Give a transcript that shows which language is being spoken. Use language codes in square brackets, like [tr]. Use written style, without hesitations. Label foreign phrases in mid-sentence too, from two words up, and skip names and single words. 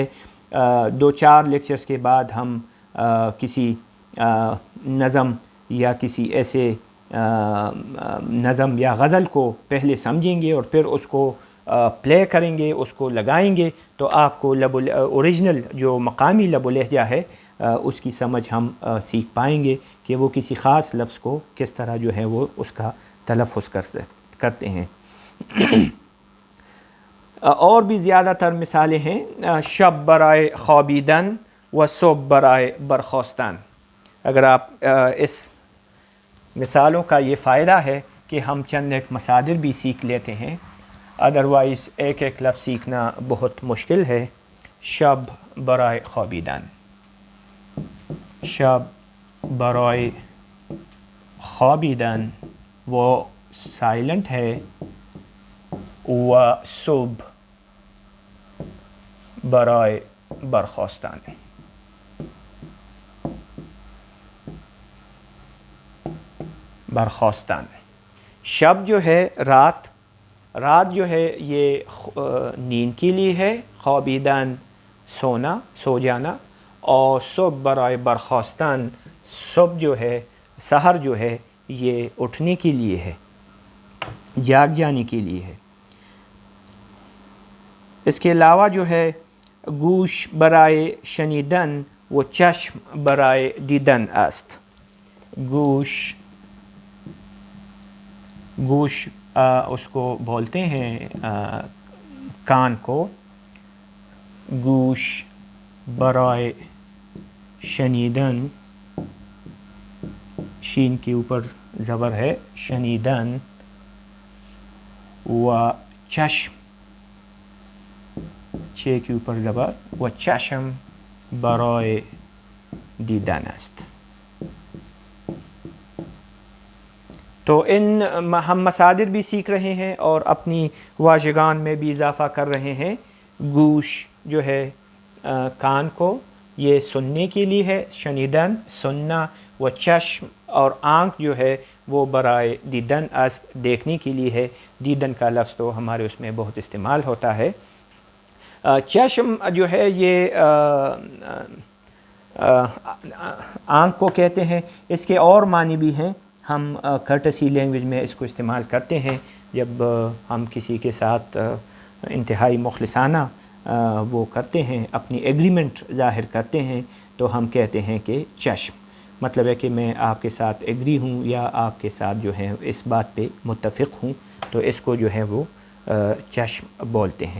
[ur] دو چار لیکچرز کے بعد ہم کسی نظم یا کسی ایسے نظم یا غزل کو پہلے سمجھیں گے اور پھر اس کو پلے کریں گے، اس کو لگائیں گے، تو آپ کو اوریجنل جو مقامی لب و لہجہ ہے اس کی سمجھ ہم سیکھ پائیں گے کہ وہ کسی خاص لفظ کو کس طرح جو ہے وہ اس کا تلفظ کرتے ہیں۔ اور بھی زیادہ تر مثالیں ہیں، [fa] شب برائے خوابیدن و صبح برائے برخاستن۔ [ur] اگر آپ اس مثالوں کا یہ فائدہ ہے کہ ہم چند ایک مصادر بھی سیکھ لیتے ہیں، ادروائز ایک ایک لفظ سیکھنا بہت مشکل ہے۔ [fa] شب برائے خوابیدن، شب برائے خوابیدن [ur] وہ سائلنٹ ہے، [fa] و صبح برائے برخاستن۔ [ur] برخاستن، شب جو ہے رات، رات جو ہے یہ نیند کے لیے ہے، خوابیدن سونا، سو جانا، اور [fa] صبح برائے برخاستن، [ur] صبح جو ہے، سحر جو ہے یہ اٹھنے کے لیے ہے، جاگ جانے کے لیے ہے۔ اس کے علاوہ جو ہے [fa] گوش برائے شنیدن و چشم برائے دیدن است۔ [ur] گوش اس کو بولتے ہیں کان کو، [fa] گوش برائے شنیدن، [ur] شین کے اوپر زبر ہے، [fa] شنیدن، و چشم، [ur] چھ کے اوپر زبر، [fa] و چشم برائے دیدن است۔ [ur] تو ان ہم مصادر بھی سیکھ رہے ہیں اور اپنی واژگان میں بھی اضافہ کر رہے ہیں۔ گوش جو ہے کان کو، یہ سننے کے لیے ہے، شنیدن سننا، [fa] و چشم [ur] اور آنکھ جو ہے وہ [fa] برائے دیدن است، [ur] دیکھنے کے لیے ہے۔ دیدن کا لفظ تو ہمارے اس میں بہت استعمال ہوتا ہے۔ چشم جو ہے یہ آنکھ کو کہتے ہیں، اس کے اور معنی بھی ہیں، ہم [en] courtesy language [ur] میں اس کو استعمال کرتے ہیں جب ہم کسی کے ساتھ انتہائی مخلصانہ وہ کرتے ہیں، اپنی ایگریمنٹ ظاہر کرتے ہیں، تو ہم کہتے ہیں کہ چشم، مطلب ہے کہ میں آپ کے ساتھ ایگری ہوں یا آپ کے ساتھ جو ہے اس بات پہ متفق ہوں، تو اس کو جو ہے وہ چشم بولتے ہیں۔